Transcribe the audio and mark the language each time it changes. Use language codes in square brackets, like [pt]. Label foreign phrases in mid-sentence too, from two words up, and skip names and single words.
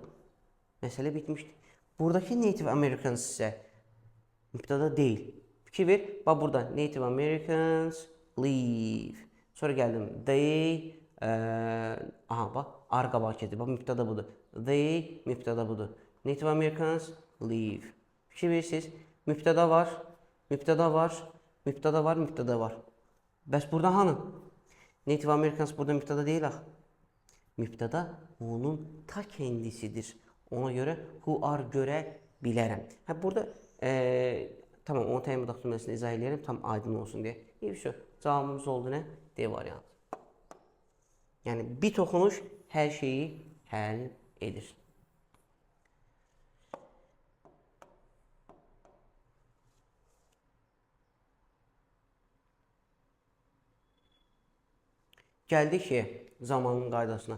[az] Məsələ bitmişdir. Buradakı Native Americans isə mübtəda deyil. Fikir ver, bax burada [en] Native Americans live. [az] Sonra gəldim, they, aha bax, ar qabağa keçir. Bax, mübtəda budur. They, mübtəda budur. [en] Native Americans live. [az] Fikir verirsiniz, mübtəda var, mübtəda var, mübtəda var, mübtəda var. Bəs burada hanı? Native Americans burada mübtəda deyil axı. Mübtəda onun ta kendisidir. Ona görə [en] who are [az] görə bilərəm. Burada tamam, onu təyin budaq cümləsini izah edərəm, tam aydın olsun deyə. Cavabımız oldu nə? D variantı. Yəni, bir toxunuş hər şeyi həll edir. Gəldik ki, zamanın qaydasına.